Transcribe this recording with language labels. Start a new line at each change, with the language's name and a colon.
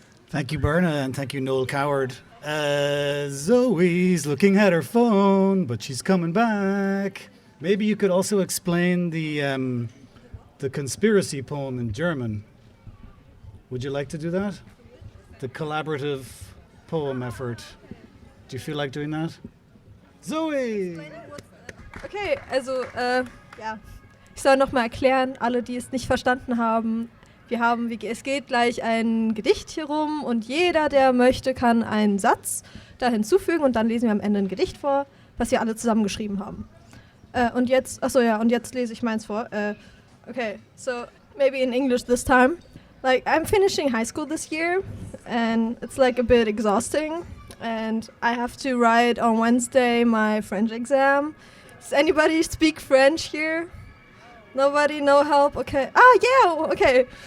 English: Thank you, Berna, and thank you, Noel Coward. Zoe's looking at her phone, but she's coming back. Maybe you could also explain the conspiracy poem in German. Would you like to do that? The collaborative poem effort. Do you feel like doing that? Zoe!
German: Okay, also, ja. Ich soll nochmal erklären, alle, die es nicht verstanden haben. Es geht gleich ein Gedicht hier rum und jeder, der möchte, kann einen Satz da hinzufügen und dann lesen wir am Ende ein Gedicht vor, was wir alle zusammengeschrieben haben. Und jetzt lese ich meins vor.
English: Okay, so maybe in English this time. Like, I'm finishing high school this year, and it's like a bit exhausting, and I have to write on Wednesday my French exam. Does anybody speak French here? Nobody, no help. Okay. Ah, yeah. Okay.